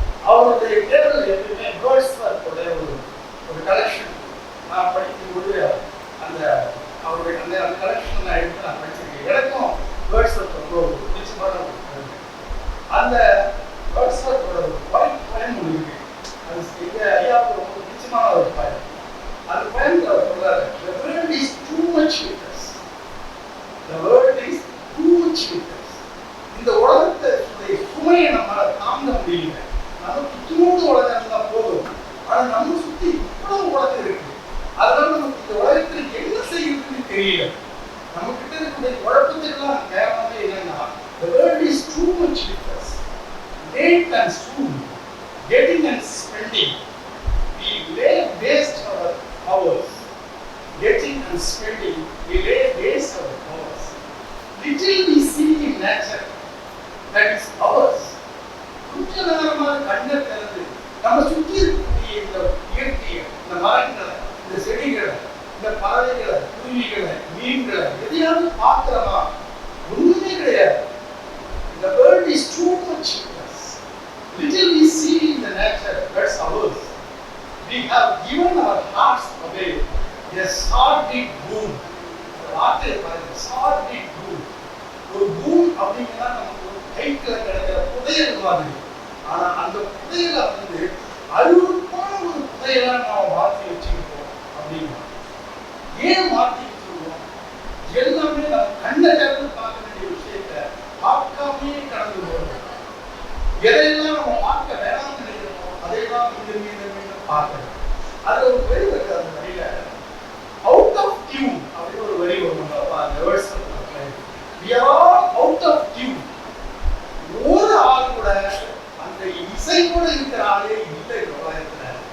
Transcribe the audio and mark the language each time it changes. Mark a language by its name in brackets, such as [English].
[Tamil] அவருடைய தேர்தல் எப்பயுமே வேர்ட்ஸ்வொர்த்தோட ஒரு கலெக்ஷன் நான் படிக்கும்போது அந்த அவருடைய அந்த கலெக்ஷன் நான் எடுத்து நான் படிச்சிருக்கேன். எனக்கும் வேர்ட்ஸ்வொர்த் ரொம்ப பிடிச்சமான ஒரு அந்த வேர்ட்ஸ்வொர்த்தோட ஒரு பயன் ஒன்று இருக்கு. அது எங்க ஐயாவுக்கு ரொம்ப பிடிச்சமான ஒரு பயன். அந்த பயன்ல அவர் சொல்றாரு, [English] the world is too much with us. The world is too much with us. [Tamil] இந்த உலகத்தை சுமையை நம்மளால தாங்க முடியல. நமக்கு தூண்டு உலகம் இருந்தா போதும், ஆனா நம்ம சுத்தி இவ்வளவு உலகம் இருக்கு. அதனால நமக்கு இந்த உலகத்தில் என்ன செய்யறதுன்னு தெரியல. நம்ம கிட்ட இருக்கக்கூடிய குழப்பத்துக்கெல்லாம் காரணமே என்னன்னா [English] the world is too much with us. Late and soon, getting and spending, we lay waste our hours. Getting and spending, we lay waste our hours. Little we see in nature, that is ours. [Tamil] கொஞ்ச நேரமாக கண்ணை திறந்து நம்ம சுற்றி இருக்கக்கூடிய இந்த இயற்கையை, இந்த மரங்களை, இந்த செடிகளை, இந்த பறவைகளை, குருவிகளை, மீன்களை எதையாவது பார்க்கிறோமா? ஒண்ணுமே கிடையாது. [English] The world is too much with us. Little we see in the nature, that's ours. We have given our hearts away. A sordid boon. [Tamil] வார்த்தை பாருங்க, [English] sordid boon. [Tamil] ஒரு பூன் அப்படின்னா நமக்கு ஒரு கைக்குள்ள கிடைக்கிற புதையல் மாதிரி. ஆனா அந்த புதையலை வந்து அருவருப்பான ஒரு புதையலா நாம் மாற்றி வச்சுக்கிட்டோம் அப்படின்னா ஏன் மாற்றி வச்சுருவோம்? எல்லாமே நம்ம கண்ணை திறந்து பார்க்க வேண்டிய விஷயத்த பார்க்காமே கடந்து போகிறோம். எதையெல்லாம் நம்ம பார்க்க வேணாம்னு நினைக்கிறோமோ அதையெல்லாம் மீண்டும் மீண்டும் மீண்டும் பார்க்கணும். அது ஒரு வரி இருக்கு. அந்த வரியில அவுட் ஆஃப் டியூன் அப்படின்னு ஒரு வரி வரும். [English] அந்த words we are all out of tune. [Tamil] ஒரு ஆள் கூட அந்த இசையோட இருக்கிற ஆளே இல்லை உலகத்துல.